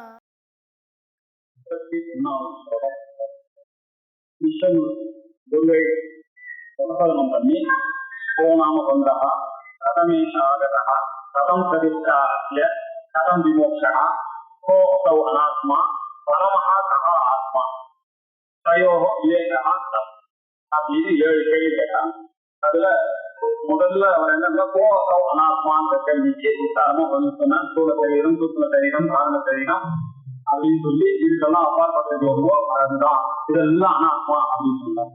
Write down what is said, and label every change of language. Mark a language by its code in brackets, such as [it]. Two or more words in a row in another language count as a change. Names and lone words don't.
[sa] कथं प्रतिष्ठाप्य कथं विमोक्षः को असौ अनात्मा परमः कः आत्मा तयोः विवेकः [ta] அப்படின்னு 7 கேள்வி கேட்டாங்க. அதுல முதல்ல அவர் என்ன [sa] को असौ [ta] அனாத்மான்ற கேள்விக்கு உத்தாரமா வந்து சொன்னா ஸ்தூல சரீரம் சூக்ஷ்ம சரீரம் காரண சரீரம் அப்படின்னு சொல்லி இதுக்கெல்லாம் அப்பாற்பட்டது வருவோ அதுதான் இதெல்லாம் அனாத்மா அப்படின்னு சொன்னாங்க.